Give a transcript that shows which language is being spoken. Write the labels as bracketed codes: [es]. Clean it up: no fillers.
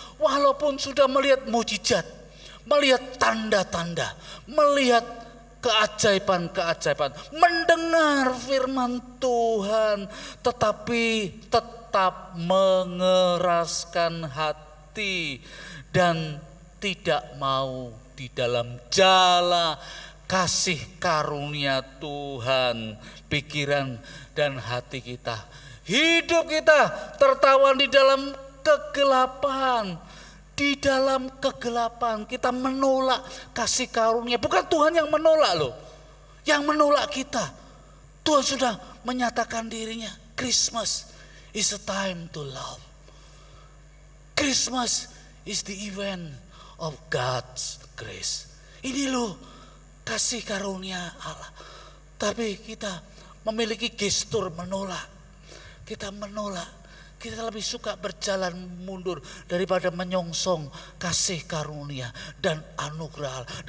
[id] Walaupun sudah melihat mujizat, melihat tanda-tanda, melihat keajaiban-keajaiban, mendengar firman Tuhan, tetapi tetap mengeraskan hati dan tidak mau di dalam jala kasih karunia Tuhan, pikiran dan hati kita. Hidup kita tertawan di dalam kegelapan. Di dalam kegelapan kita menolak kasih karunia. Bukan Tuhan yang menolak loh. Yang menolak kita. Tuhan sudah menyatakan dirinya. [en] Christmas is a time to love. Christmas is the event of God's grace. [id] Ini loh kasih karunia Allah. Tapi kita memiliki gestur menolak. Kita menolak. Kita lebih suka berjalan mundur daripada menyongsong kasih karunia dan anugerah.